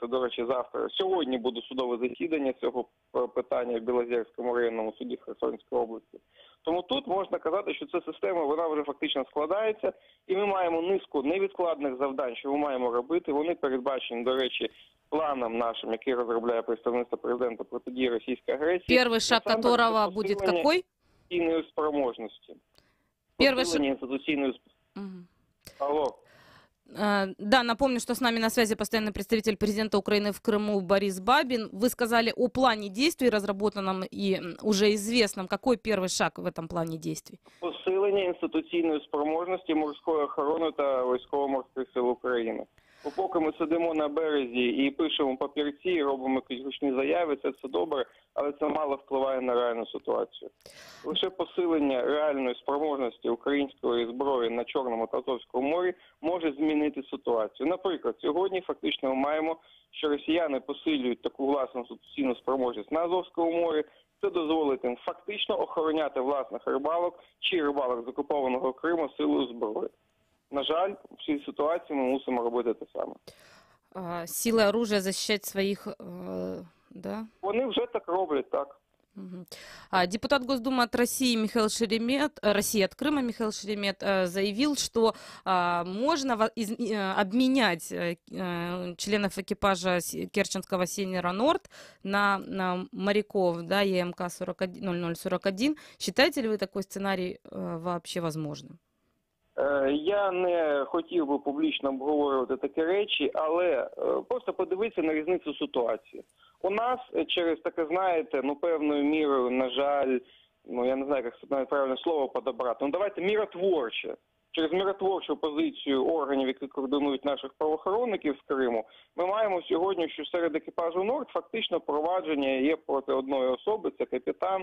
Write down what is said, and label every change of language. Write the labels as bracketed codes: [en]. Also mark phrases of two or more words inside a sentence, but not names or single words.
[uk] До речі, сьогодні буде судове засідання цього питання в Білозерському районному суді Херсонської області. Тому тут можна казати, що ця система, вона вже фактично складається, і ми маємо низку невідкладних завдань, що ми маємо робити. Вони передбачені, до речі, планом нашим, який розробляє представництво президента протидії російської агресії. [ru] Перший шаг которого буде какой? [uk] Інституційної спроможності. Посилення інституційної... [ru] Алло. Да, напомню, что с нами на связи постоянный представитель президента Украины в Крыму Борис Бабин. Вы сказали о плане действий, разработанном и уже известном. Какой первый шаг в этом плане действий? [uk] Посилення інституційної спроможності морської охорони та військово-морських сил України. Бо поки ми сидимо на березі і пишемо папірці, і робимо якісь гучні заяви, це все добре, але це мало впливає на реальну ситуацію. Лише посилення реальної спроможності української зброї на Чорному та Азовському морі може змінити ситуацію. Наприклад, сьогодні фактично ми маємо, що росіяни посилюють таку власну інституційну спроможність на Азовському морі. Це дозволить їм фактично охороняти власних рибалок чи рибалок з окупованого Криму силою зброї. На жаль, в цій ситуації ми мусимо робити те саме. [ru] Силы оружия защищать своих да? [uk] Вони вже так роблять, так. [ru] Депутат Госдумы от России Михаил Шеремет, России от Крыма Михаил Шеремет заявил, что можно обменять членов экипажа керченского Сенера Норд на моряков, да, ЕМК 0041. Считаете ли вы такой сценарий вообще возможным? [uk] Я не хотів би публічно обговорювати такі речі, але просто подивитися на різницю ситуації. У нас через таке, знаєте, певною мірою, на жаль, я не знаю, як навіть правильне слово подобрати, давайте миротворче. Через миротворчу позицію органів, які координують наших правоохоронників з Криму, ми маємо сьогодні, що серед екіпажу Норд фактично провадження є проти одної особи, це капітан.